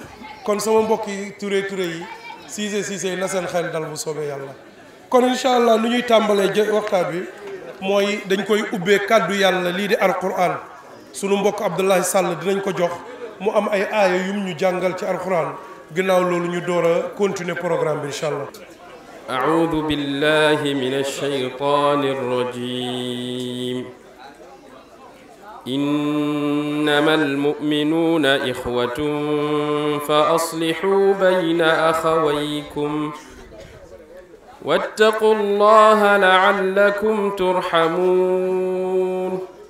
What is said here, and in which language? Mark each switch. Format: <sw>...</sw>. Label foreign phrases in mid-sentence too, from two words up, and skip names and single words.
<wo>kon sama mbokki Ture yi Siise na seen xel dal bu soobee yàlla. kon</wo> <ar>إن شاء الله</ar> <wo>nu ñuy tàmbalee waxtaan bi mooy dañ koy ubbee kàddu yàlla lii di alquran sunu mbokk Abdoulaye Sall dinañ ko jox mu am ay aaya yum ñu jàngal ci alquran ginnaaw loolu ñu door a</wo> <fr>continuer programme</fr> <wo>bi</wo> <ar>إن شاء الله. أعوذ بالله من الشيطان الرجيم إنما المؤمنون إخوة فأصلحوا بين أخويكم واتقوا الله لعلكم ترحمون</ar>